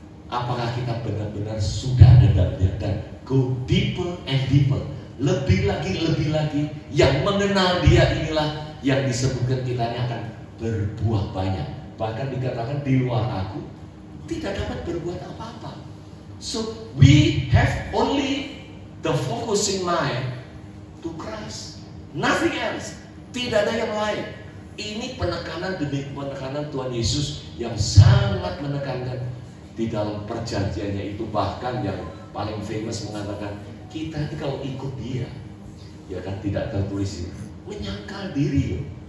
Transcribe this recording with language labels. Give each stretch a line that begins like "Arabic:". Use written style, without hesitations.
Indonesian: Apakah kita benar-benar sudah ada dalamnya dan
English: go deeper and deeper,
Indonesian: lebih lagi, yang mengenal dia inilah yang disebutkan kita ini akan berbuah banyak. Bahkan dikatakan di luar aku tidak dapat berbuat apa-apa.
English: So we have only The focusing mind to Christ. Nothing else.
Indonesian: Tidak ada yang lain. Ini penekanan demi penekanan Tuhan Yesus yang sangat menekankan di dalam perjanjiannya itu. Bahkan yang paling famous mengatakan, kita ini kalau ikut dia, ya kan, tidak tertulis menyangkal diri loh.